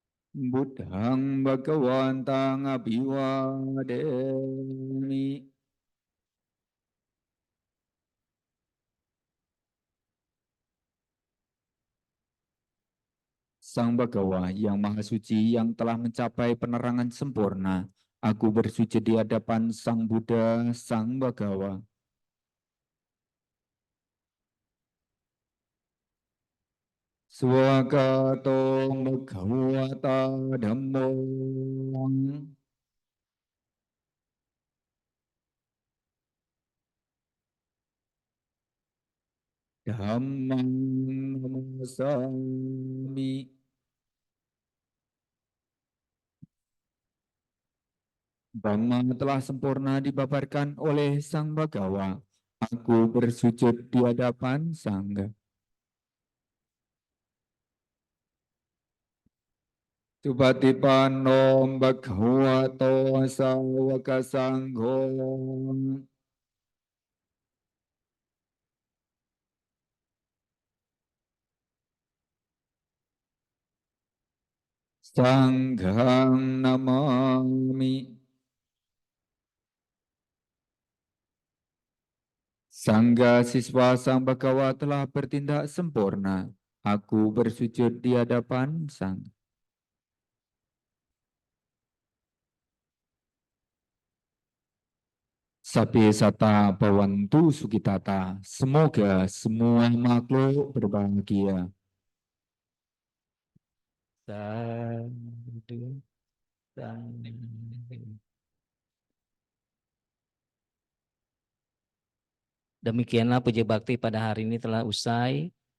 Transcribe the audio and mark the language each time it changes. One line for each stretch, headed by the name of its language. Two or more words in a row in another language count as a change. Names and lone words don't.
Pali: Buddhang Bhagavantang Abhivademi.
Indonesian: Sang Bhagawa yang Maha Suci yang telah mencapai penerangan sempurna, aku bersujud di hadapan Sang Buddha, Sang Bhagawa.
Pali: Swagato Bhagavata Dhammo. Dhammang Namasami.
Indonesian: Dhamma telah sempurna dibabarkan oleh Sang Bhagawa. Aku bersujud di hadapan Sangha.
Pali: Subhatipano Bhagavato Sawaka Sangho. Sanghang Namami.
Indonesian: Sangga siswa Sang Bhagawa telah bertindak sempurna. Aku bersujud di hadapan Sang.
Pali: Sabe sata bawantu sukitata.
Indonesian: Semoga semua makhluk berbahagia.
Pali: Sadu, sadu.
Indonesian: Demikianlah puja bakti pada hari ini telah usai.